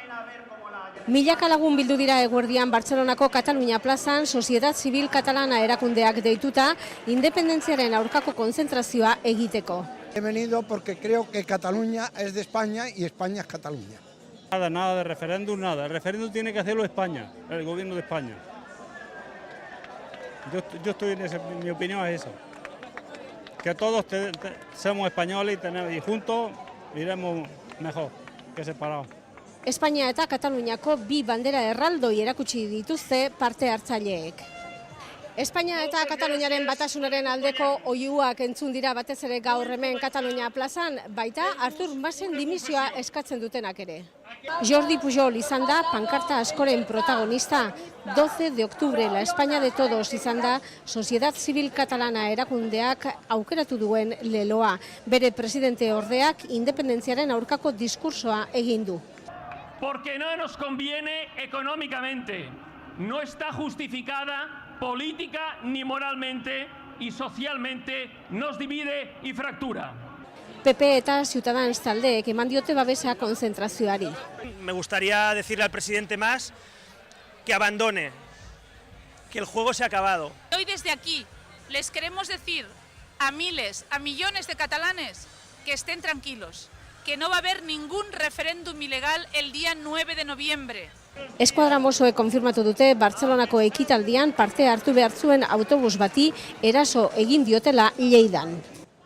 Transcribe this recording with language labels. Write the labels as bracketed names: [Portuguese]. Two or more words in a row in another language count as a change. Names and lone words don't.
[Basque] Milaka lagun bildu dira eguerdian Bartzelonako Katalunia plazan Sociedad Zibil Katalana erakundeak deituta independentziaren aurkako konzentrazioa egiteko. [Spanish] He venido porque creo que Cataluña es de España y España es Cataluña. Nada de referéndum, nada. El referéndum tiene que hacerlo España, el gobierno de España. Yo estoy en ese, mi opinión es esa. Que todos somos españoles y juntos iremos mejor que separados. [Basque] Espainia eta Kataluniako bi bandera erraldoi erakutsi dituzte parte hartzaileek. Espainia eta Kataluniaren batasunaren aldeko oihuak entzun dira batez ere gaur hemen Katalunia plazan, baita Artur Masen dimisioa eskatzen dutenak ere. Jordi Pujol izan da pankarta askoren protagonista. [Spanish] 12 de octubre, la España de todos [Basque] izan da Sociedad Zibil Katalana erakundeak aukeratu duen leloa. Bere presidente ordeak independentziaren aurkako diskursoa egin du. [Spanish] Porque no nos conviene económicamente, no está justificada política ni moralmente y socialmente nos divide y fractura. [Basque] PP eta Ciutadans taldeek eman diote babesa konzentrazioari. [Spanish] Me gustaría decirle al presidente Mas que abandone, que el juego se ha acabado. Hoy desde aquí les queremos decir a miles, a millones de catalanes que estén tranquilos, que no va a haber ningún referéndum ilegal el día 9 de noviembre. [Basque] Eskuadra mozoek konfirmatu dute Bartzelonako ekitaldian parte hartu behar zuen autobus bati eraso egin diotela Lleidan.